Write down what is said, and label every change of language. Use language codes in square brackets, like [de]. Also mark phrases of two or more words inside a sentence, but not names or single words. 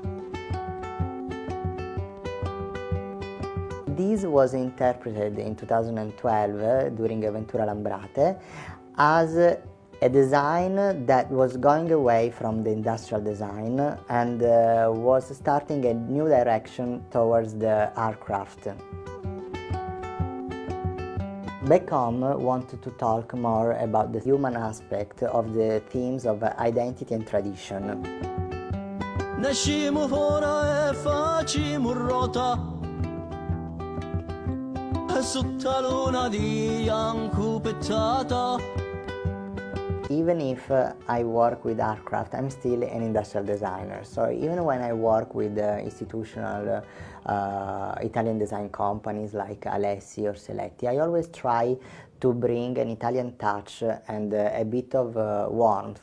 [en] This was interpreted in 2012 during Ventura Lambrate as a design that was going away from the industrial design and was starting a new direction towards the art craft. Back Home wanted to talk more about the human aspect of the themes of identity and tradition. [nap] Nascimo fora e facimo rota sotto la luna di ancupettata. [en] Even if I work with art craft, I'm still an industrial designer. So even when I work with institutional Italian design companies like Alessi or Seletti, I always try to bring an Italian touch and a bit of warmth.